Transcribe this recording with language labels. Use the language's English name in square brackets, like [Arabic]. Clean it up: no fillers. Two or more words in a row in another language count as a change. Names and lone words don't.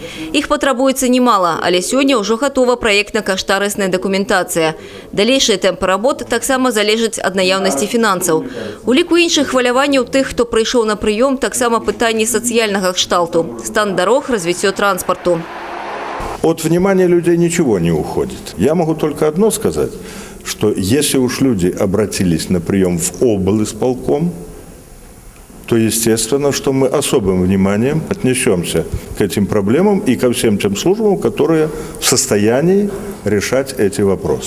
[Belarusian] Іх патрабуецца немало, але сёння ўжо гатова праектна-каштарысная дакументацыя. Далейшыя тэмпы работ таксама залежаць ад наяўнасці фінансаў. У ліку іншых хваляванняў тых, хто прыйшоў на прыём, таксама пытанні сацыяльнага кшталту, стан дарог, развіццё транспарту. [Russian] От внимания людей ничего не уходит. Я могу только одно сказать, что если уж люди обратились на прием в облисполком, то естественно, что мы особым вниманием отнесемся к этим проблемам и ко всем тем службам, которые в состоянии решать эти вопросы.